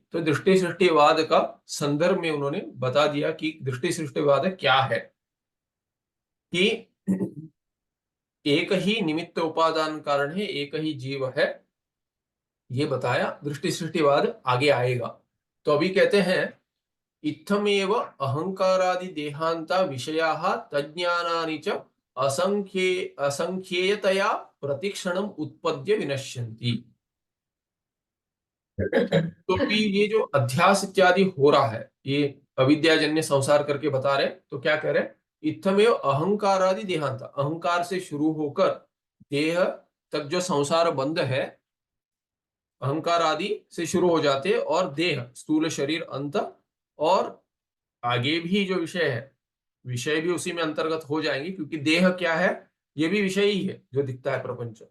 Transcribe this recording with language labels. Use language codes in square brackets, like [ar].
[hi] तो दृष्टि सृष्टिवाद का संदर्भ में उन्होंने बता दिया कि दृष्टि सृष्टिवाद क्या है, कि एक ही निमित्त उपादान कारण है, एक ही जीव है, ये बताया। दृष्टि सृष्टिवाद आगे आएगा। तो अभी कहते हैं [sa] इत्थमेव अहंकारादि देहांता विषयाः तज्ज्ञानानि च असंख्येयतया प्रतिक्षणम उत्पद्य विनश्यन्ति। [hi] तो भी ये जो अध्यास इत्यादि हो रहा है, ये अविद्याजन्य संसार करके बता रहे। तो क्या कह रहे हैं, [sa] इत्थमेव अहंकारादि देहांता, [hi] अहंकार से शुरू होकर देह तक जो संसार बंध है, अहंकार आदि से शुरू हो जाते हैं, और देह स्थूल शरीर अंत, और आगे भी जो विषय है, विषय भी उसी में अंतर्गत हो जाएंगे, क्योंकि देह क्या है, ये भी विषय ही है जो दिखता है प्रपंच।